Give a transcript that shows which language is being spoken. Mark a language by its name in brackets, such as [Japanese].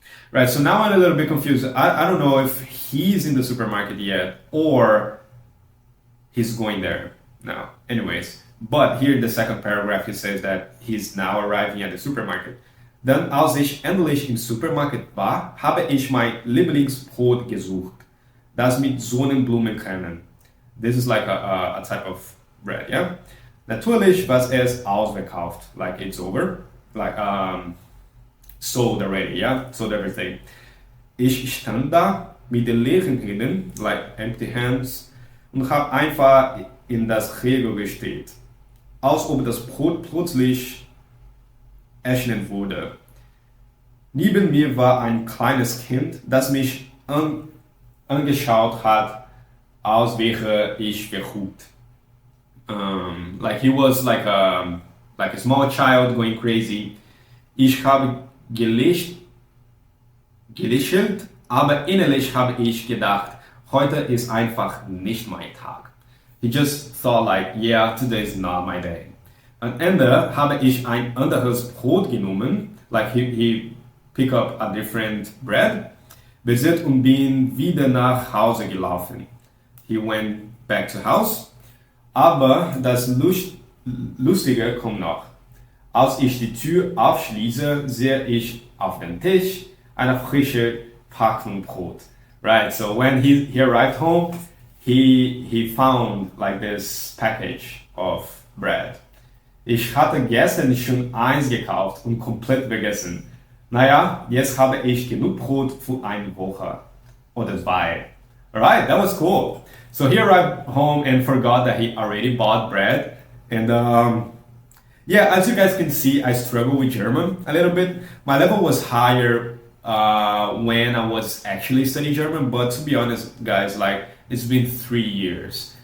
[English] Right, so now I'm a little bit confused. I don't know if he's in the supermarket yet or he's going there now. Anyways, but here in the second paragraph he says that he's now arriving at the supermarket. [German] Dann, als ich endlich im Supermarkt war, habe ich mein Lieblingsbrot gesucht, das mit Sonnenblumenkerne. [English] This is like a type of bread, yeah? [German] Natürlich war es ausverkauft, [English] like it's over, like sold already, yeah? Sold everything. [German] Ich stand da mit den leeren Händen, [English] like empty hands, [German] und habe einfach in das Regal gestellt, als ob das Brot plötzlich erscheinen würde. Neben mir war ein kleines Kind, das mich angeschaut hat, als wäre ich verrückt. [English] Like he was like a small child going crazy. [German] Ich habe gelächelt, aber innerlich habe ich gedacht, heute ist einfach nicht mein Tag. [English] He just thought like, yeah, today is not my day. [German] Am Ende habe ich ein anderes Brot genommen, [English] like he picked up a different bread, [German] besetzt und bin wieder nach Hause gelaufen. [English] He went back to house, [German] aber das Lustige kommt noch. Als ich die Tür aufschließe, sehe ich auf dem Tisch eine frische Packung Brot. [English] Right, so when he arrived home, he found like this package of bread. [German] Ich hatte gestern schon eins gekauft und komplett vergessen. Naja, jetzt habe ich genug Brot für eine Woche oder zwei. [English] Alright, that was cool. So he arrived home and forgot that he already bought bread. And yeah, as you guys can see, I struggle with German a little bit. My level was higher when I was actually studying German, but to be honest, guys, like it's been 3 years.